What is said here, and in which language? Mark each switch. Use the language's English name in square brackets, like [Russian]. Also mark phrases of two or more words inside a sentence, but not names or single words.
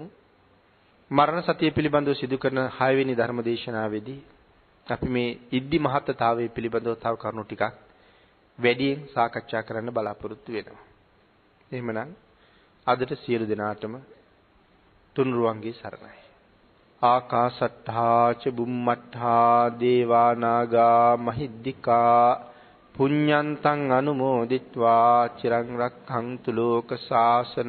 [Sinhala] මරණ සතිය පිළිබඳව සිදු කරන 6 වෙනි ධර්ම දේශනාවේදී අපි මේ ඉද්ධි මහත්තතාවයේ පිළිබඳව තව කරුණු ටිකක් වැඩියෙන් සාකච්ඡා කරන්න බලාපොරොත්තු වෙනවා. එහෙමනම් අදට සියලු දෙනාටම තුන්රුවන්ගේ සරණයි. [Pali] ආකාසට්ඨා ච බුම්මට්ඨා දේවා නාග මහිද්దికා පුඤ්ඤන්තං අනුමෝදිත්වා චිරං රක්ඛන්තු ලෝක ශාසන